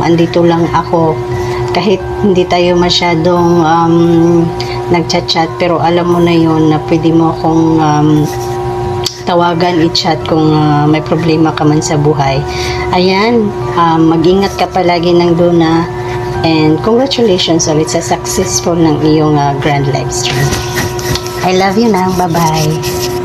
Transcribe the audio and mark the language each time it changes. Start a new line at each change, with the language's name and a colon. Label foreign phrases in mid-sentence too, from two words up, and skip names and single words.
Filipino: Andito lang ako kahit hindi tayo masyadong nagchat-chat, pero alam mo na yun na pwede mo akong tawagan, i-chat kung may problema ka man sa buhay. Ayan, mag-ingat ka palagi ng Donna,
English: and congratulations
Filipino: ulit sa successful ng iyong grand live stream.
English: I love you na. Bye-bye.